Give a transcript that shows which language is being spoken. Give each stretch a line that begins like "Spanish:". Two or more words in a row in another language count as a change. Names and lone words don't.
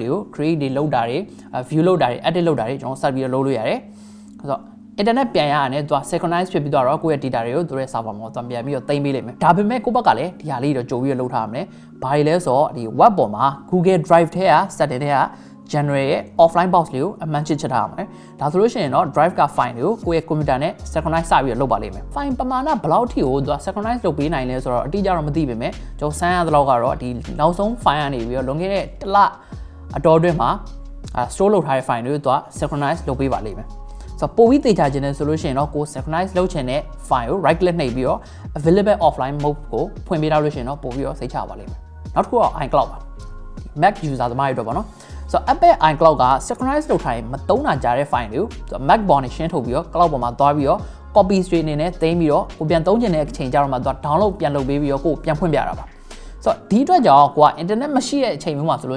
Burmese: တွေကို create တွေလုပ်တာတွေ view လုပ်တာတွေ edit လုပ်တာတွေကျွန်တော်ဆက်ပြီးတော့လုပ်လို့ရတယ်ဆိုတော့ internet ပြန်ရရတယ်သူက synchronize ဖြစ်ပြီးတော့ကိုယ့်ရဲ့ data တွေကိုသူရဲ့ server မှာပြန်ပြီးတော့သိမ်းပေးလိမ့်မယ်ဒါပေမဲ့ကိုယ့်ဘက်ကလည်းဒီဟာလေးတော့ကြိုပြီးတော့လုပ်ထားရမယ်ဘာတွေလဲဆိုတော့ဒီ web ပေါ်မှာ Google Drive ထဲက setting ထဲကgenerate ရဲ့
English: offline box
Burmese: လေးကိုအမှန်ချစ်ထားရမယ်ဒါဆိုလို့ရှိရင်တော့ drive က file တွေကိုကိုယ့်ရဲ့ computer နဲ့ synchronize စပြီးတော့လုပ်ပါလိမ့်မယ် file ပမာဏဘယ်လောက်ထိကိုသူက synchronize လုပ်ပေးနိုင်လဲဆိုတော့ အတိအကျတော့မသိပေမဲ့ကျွန်တော်စမ်းရသလောက်ကတော့ဒီနောက်ဆုံး file ကနေပြီးတော့လွန်ခဲ့တဲ့တစ်လအတော်အတွင်းမှာstore လုပ်ထားတဲ့ file တွေကိုသူက synchronize လုပ်ပေးပါလိမ့်မယ် ဆိုတော့ပို့ပြီးသေချာခြင်းနဲ့ဆိုလို့ရှိရင်တော့ကို synchronize လုပ်ချင်တဲ့ file ကို right click နှိပ်ပြီးတော့
English: available offline mode
Burmese: ကိုဖွင့်ပေးထားလို့ရှိရင်တော့ပို့ပြီးတော့စိတ်ချပါလိမ့်မယ်နောက်တစ်ခုက iCloud ပါ
English: Mac user
Burmese: သမားတွေတော့ပေါ့နော်ဆိုတော့ Apple iCloud က synchronize လုပ်ထားရင်မသုံးတာကြားတဲ့ file တွေကို Mac ပေါ်နဲ့ရှင်းထုတ်ပြီးတော့ cloud ပေါ်မှာသွားပြီးတော့
English: copy straight
Burmese: အနေနဲ့သိမ်းပြီးတော့ကိုပြန်သုံးချင်တဲ့အချိန်ကျတော့မှသူက download ပြန်လုပ်ပေးပြီးတော့ကိုပြန်ဖွင့်ပြတာပါဆိုတော့ဒီအတွက်ကြောင့်ကိုက internet မရှိတဲ့အချိန်မျိုးမှာဆိုလို့